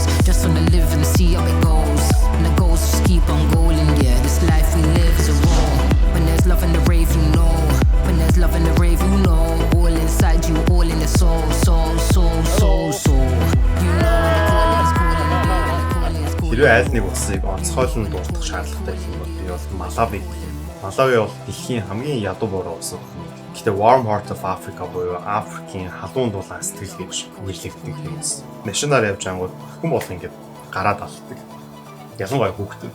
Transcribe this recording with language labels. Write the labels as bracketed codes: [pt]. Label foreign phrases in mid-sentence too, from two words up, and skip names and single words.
[en] Just wanna live and see how it goes. And the goals just keep on going, yeah. This life we live is a war. When there's love in the rave, you know. When there's love in the rave, you know. All inside you, all in the soul, soul, soul, soul, soul. You know when the calling is calling, when the calling is calling. [mn] Хэрвээ аль нэг улсыг онцгойлон дурдах шаардлагатай юм бол би бол Малави. Малави бол дэлхийн хамгийн ядуу буруу улс. Гэхдээ [en] Warm Heart of Africa [mn] буюу Африкийн халуун дулаан сэтгэл гэж нэрлэгддэг юмс. Машинаар явж ангууд хүн бол ингээд гараад алдаг. Ялангуяа хүүхдүүд.